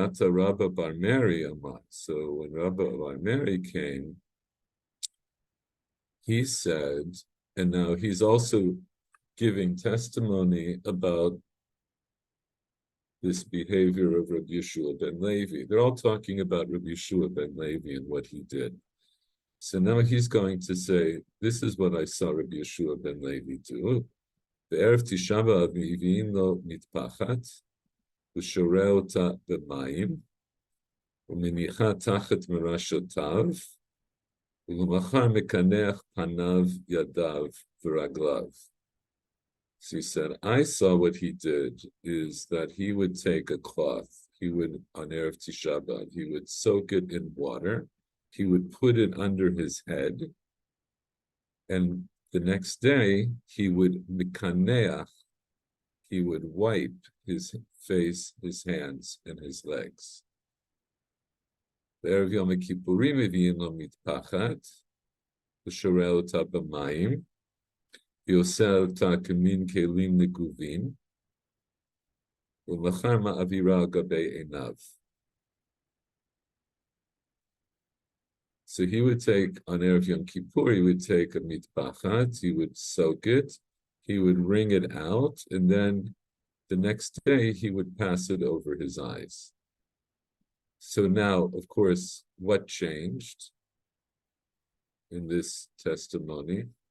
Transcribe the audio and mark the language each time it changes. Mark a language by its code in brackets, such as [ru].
[en] Rabba Bar Meri Amar. So when Rabba Bar Meri came, he said, and now he's also giving testimony about this behavior of Rabbi Yeshua ben Levi. They're all talking about Rabbi Yeshua ben Levi and what he did. So now he's going to say, this is what I saw Rabbi Yeshua ben Levi do. [he] בערב תשעה באב מביאים לו מטפחת, ושורה אותה במים, ומניחה תחת מרשותיו, ולמחר מקנח פניו, ידיו, ורגליו. [en] So he said, I saw what he did is that he would take a cloth, he would, on Erev Tisha B'Av, he would soak it in water, he would put it under his head, and the next day he would mikaneach, he would wipe his face, his hands, and his legs. [he] בערב יום הכיפורים מביאים לו מטפחת, ושורה אותה במים, ועושה אותה כמין כלים נגובים, ולאחר מעבירה על גבי עיניו. [en] So he would take, on Erev Yom Kippur, he would take a mitpachat, he would soak it, he would wring it out, and then the next day he would pass it over his eyes. So now, of course, what changed in this testimony?